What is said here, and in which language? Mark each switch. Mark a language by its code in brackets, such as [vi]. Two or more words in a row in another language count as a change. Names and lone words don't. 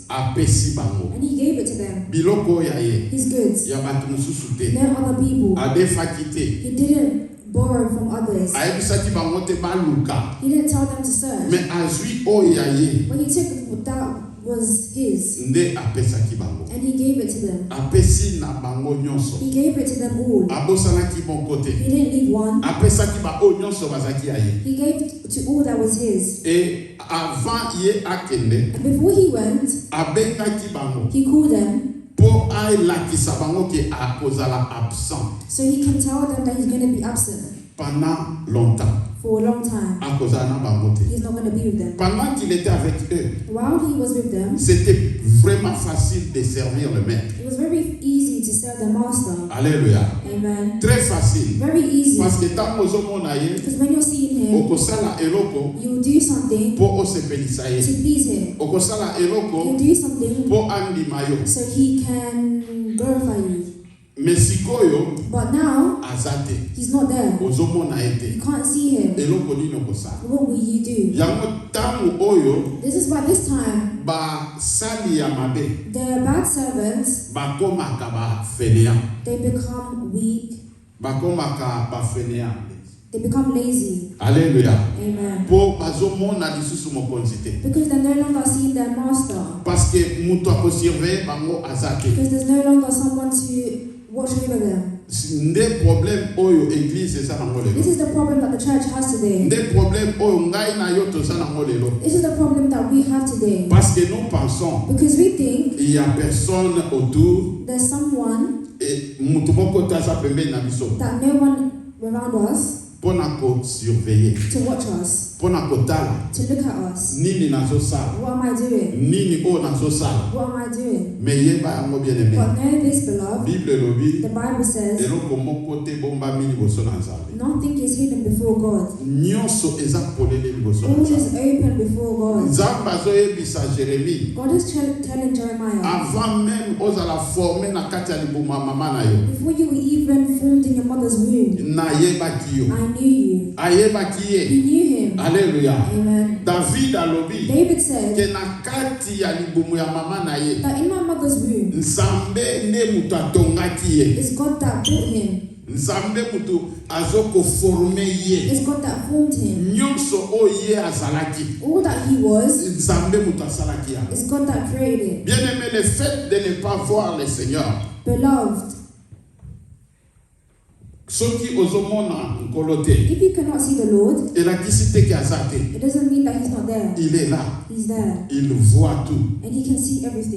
[ln] apesi bango. [en] and he gave it to them. [ln] Biloko oyo aye, [en] His goods. [ln] ya bato mosusu te. [en] No other people. [ln] Adefaki te. [en] He didn't borrow from others. [ln] Ayebisaki bango te baluka. [en] He didn't tell them to search. [ln] Mais azwi oyo aye, [en] When he took that was his [ln] nde apesaki bango. [en] and he gave it to them. [ln] Apesi na bango nyonso. [en] He gave it to them all. [ln] Abosanaki moko te. [en] He didn't leave one. [ln] Apesaki ba oyo nyonso bazaki aye. [en] He gave to all that was his. [fr] Et avant [ln] ye akende, [en] And before he went, [ln] abengaki bango. [en] he called them [ln] Po alakisa bango ke akozala absent [en] so he can tell them that he's going to be absent [fr] pendant longtemps. [en] for a long time. [ln] Akozala na bango te. [en] He's not going to be with them. [fr] Pendant qu'il était avec eux, [en] While he was with them, [fr] c'était vraiment facile de servir le maître. [en] it was very easy to serve the master. [fr] Alléluia. [en] Amen. [fr] Très facile. [en] Very easy. [fr] Parce que tant [ln] ozomona ye, [en] Because when you're seeing him, [ln] okosala eloko [en] you'll do something [ln] po osepelisa [en] to [ln] ye. [en] please him. [ln] Okosala [en] You'll [ln] eloko [en] do something [ln] po andima yo. [en] so he can glorify you. [ln] Mais sikoyo [en] But now, [ln] azate. [en] he's not there. [ln] Ozomona ete. [en] You can't see him. [ln] Eloko nini okosala. [en] What will you do? [ln] Yango tango oyo [en] This is why this time, [ln] basali ya mabe [en] the bad servants, [ln] bakomaka bafainéant. [en] they become weak. [ln] Bakomaka bafainéant. [en] They become lazy. [ln] Alléluia. [en] Amen. [ln] Po bazomona lisusu mokonzi te. [en] Because they're no longer seeing their master. [fr] Parce que [ln] mutu akosurveille bango azate. [en] Because there's no longer someone to watch over them. [ln] Nde problème oyo église eza nango [en] This [ln] lelo. [en] is the problem that the church has today. [ln] Nde problème oyo ngai na yo toza nango lelo. [en] This is the problem that we have today. [fr] Parce que nous pensons [en] Because we think [fr] il y a personne autour [en] there's someone [ln] et mutu moko te aza pembeni na biso [en] that no one around us [ln] mpona kosurveiller, [en] to watch us, [ln] mpona kotala [en] to look at us. [ln] nini nazosala, [en] What am I doing? [ln] nini oyo nazosala. [en] What am I doing? [ln] Mais yeba yango [fr] bien aimé. [en] But know this, beloved. [ln] Bible elobi [en] The Bible says [ln] eloko moko te bombami liboso na Nzambe. [en] nothing is hidden before God. [ln] Nyonso eza polele liboso na [en] All is [ln] Nzambe. [en] open before God. [ln] Nzambe azoyebisa Jérémie [en] God is telling Jeremiah, [fr] avant même [ln] ozala formé na kati ya libumu ya mama na yo, [en] before you were even formed in your mother's womb, [ln] nayebaki yo. [en] I knew you. [ln] Ayebaki ye. [en] He knew him. [ln] Alléluia. [en] Amen. [ln] David alobi [en] David said [ln] ke na kati ya libumu ya mama na ye, [en] that in my mother's womb, [ln] Nzambe nde mutu atongaki ye. [en] it's God that built him. [ln] Nzambe mutu azokoforme ye. [en] It's God that formed him. [ln] Nyonso oyo ye azalaki, [en] All that he was, [ln] Nzambe mutu asalaki yango. [en] it's God that created. [fr] Bien aimé, le fait de ne pas voir le Seigneur, [en] Beloved, [ln] soki ozomona nkolo te, [en] if you cannot see the Lord, [ln] elakisi te ke aza te. [en] it doesn't mean that he's not there. [fr] Il est là, [en] He's there. [fr] il voit tout, And he can see everything.